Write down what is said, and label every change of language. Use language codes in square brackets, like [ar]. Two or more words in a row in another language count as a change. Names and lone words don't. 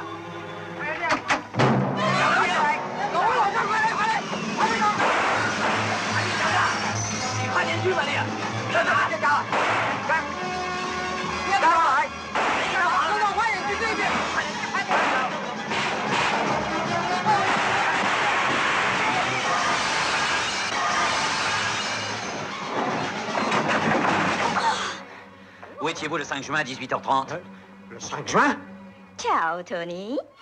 [zh] 快点！走，快来，快点走！你快点去吧你！在哪？别打！快！别打了！走到花园去这边。快点！ [fr] Où étiez-vous le 5 juin à 18h30? Le 5 juin? Ciao, Tony.